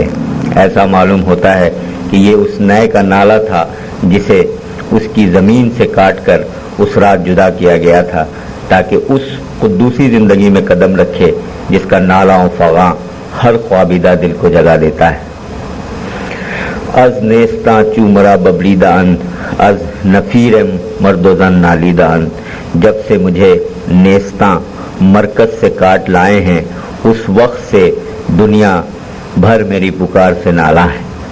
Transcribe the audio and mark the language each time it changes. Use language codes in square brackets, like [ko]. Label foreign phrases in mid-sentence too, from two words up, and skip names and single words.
[ur] ایسا معلوم ہوتا ہے کہ یہ اس نئے کا نالا تھا جسے اس کی زمین سے کاٹ کر اس رات جدا کیا گیا تھا، تاکہ اس قدوسی زندگی میں قدم رکھے جس کا نالا و فغاں ہر خوابیدہ دل کو جگا دیتا ہے۔ [fa] از نیستاں چو مرا ببریدہ اند، از نفیر مرد و زن نالیدہ اند، [ur] جب سے مجھے نیستاں مرکز سے کاٹ لائے ہیں اس وقت سے دنیا بھر میری پکار سے نالا ہے۔